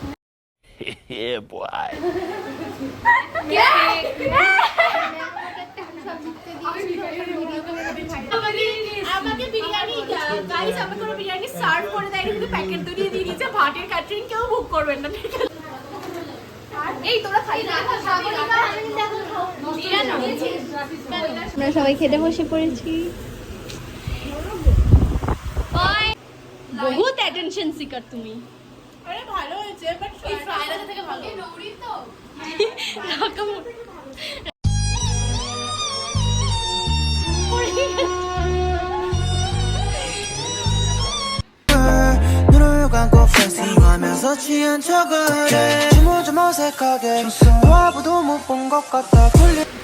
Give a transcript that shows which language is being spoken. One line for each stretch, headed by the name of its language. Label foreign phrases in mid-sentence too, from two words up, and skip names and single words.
English: Yeah boy
Bangla: আমাকে বিরিয়ানি গাইস আমাকে কোনো বিরিয়ানি সার্ভ করে দেয়নি, কিন্তু প্যাকেট দিয়ে দিয়ে দিয়েছে। ভাটের ক্যাটারিং কেউ বুক করবেন না, ঠিক আছে? এই তোরা খাই না, আমরা সবাই খেতে বসে পড়েছি। বহুত
English: attention seeker
Bangla: তুমি। আরে ভালো হয়েছে, বাট এই
English: fry rice
Bangla: থেকে ভালো। এই নৌরি তো
Korean: 눈을 감고 flexing하면서 취한 척을 해. 춤을 좀 어색하게 와봐도 못 본 것 같아 굴려